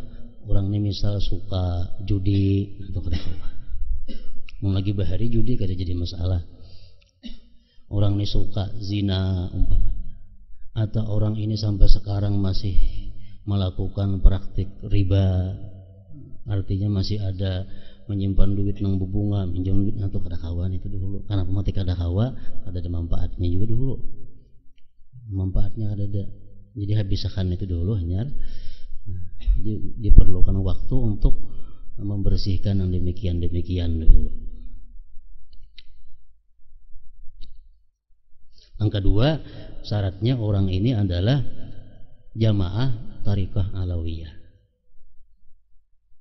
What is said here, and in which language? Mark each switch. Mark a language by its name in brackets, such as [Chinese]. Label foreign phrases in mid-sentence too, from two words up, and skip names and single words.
[Indonesian] Orang ini misal suka judi atau apa? [Banjar] Mau lagi bahari judi kada jadi masalah. [Indonesian] Orang ini suka zina umpamanya, atau orang ini sampai sekarang masih melakukan praktik riba, [Banjar] artinya masih ada menyimpan duit nang bubunga, minjam duit atau kada kawan itu dulu. Karena mati kada kawa, [Indonesian] ada manfaatnya juga dulu. Manfaatnya ada. Jadi habiskan itu dulu hanya. Jadi diperlukan waktu untuk membersihkan yang demikian dulu. Yang kedua, syaratnya orang ini adalah jamaah Tariqah Alawiyah.